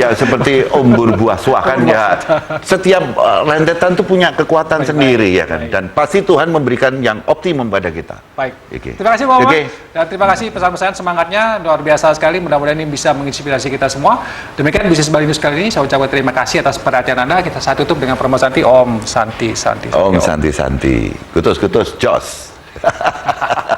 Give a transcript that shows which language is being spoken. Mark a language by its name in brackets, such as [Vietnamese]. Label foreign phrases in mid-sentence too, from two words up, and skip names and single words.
[Indonesian] Ya, seperti umbur buah suah kan ya. Setiap rentetan itu punya kekuatan sendiri ya kan. Dan pasti Tuhan memberikan yang optimum pada kita. Baik. Terima kasih Pak Omang. Dan terima kasih pesan-pesan semangatnya luar biasa sekali. Mudah-mudahan ini bisa menginspirasi kita semua. Demikian bisnis Bali News kali ini. Saya ucapkan terima kasih atas perhatian Anda. Kita saat tutup dengan Promo Santi. [Sanskrit] Om Santi Santi. Om Santi Santi. [Indonesian] Kutus-kutus jos.